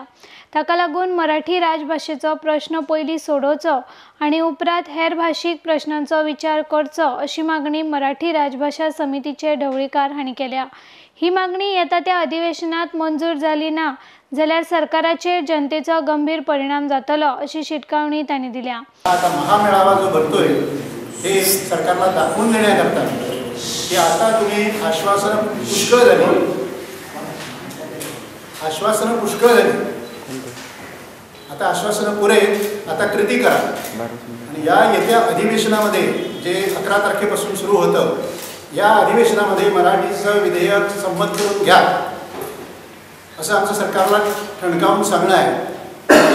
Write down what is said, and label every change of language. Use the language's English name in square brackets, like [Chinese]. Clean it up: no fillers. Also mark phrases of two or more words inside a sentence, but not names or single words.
[Konkani] ताका लागून मराठी राजभाशेचो प्रश्न पयलीं सोडोवचो आनी उपरांत हेर भाशीक प्रश्नांचो विचार करचो अशी मागणी मराठी राजभाशा समितीचे ढवळीकार हांणी केल्या। ही मागणी येता त्या अधिवेशनात मंजूर जाली ना जाल्यार सरकाराचेर जनतेचो गंभीर परिणाम जातलो अशी शिटकावणी तांणी दिल्या। [Marathi] आता महामेळावा जो भरतोय हे सरकारला दाखवून देण्याकरता की आता तुम्ही आश्वासनं पुष्कळ झाली, आता आश्वासनं पुरे, आता कृती करा। आणि या येत्या अधिवेशनामध्ये जे 11 तारखेपासून सुरू होतं, या अधिवेशनामध्ये मराठीचं विधेयक संमत करून घ्या असं आमचं सरकारला ठणकावून सांगणं आहे।